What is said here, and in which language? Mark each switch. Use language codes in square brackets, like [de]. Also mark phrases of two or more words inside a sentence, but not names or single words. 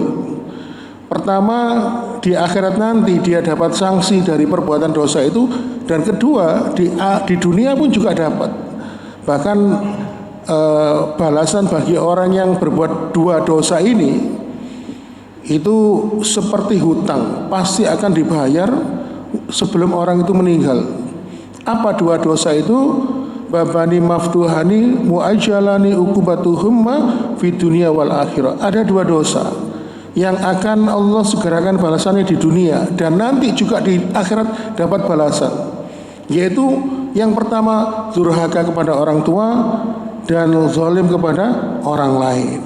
[id] Pertama, di akhirat nanti dia dapat sanksi dari perbuatan dosa itu, dan kedua di dunia pun juga dapat. Bahkan balasan bagi orang yang berbuat dua dosa ini itu seperti hutang, pasti akan dibayar sebelum orang itu meninggal. Apa dua dosa itu? [ar] بابان مفتوحان معجلان عقوبتهما في الدنيا والآخرة. [id] Ada dua dosa yang akan Allah segerakan balasannya di dunia, dan nanti juga di akhirat dapat balasan. Yaitu yang pertama, durhaka kepada orang tua dan zalim kepada orang lain.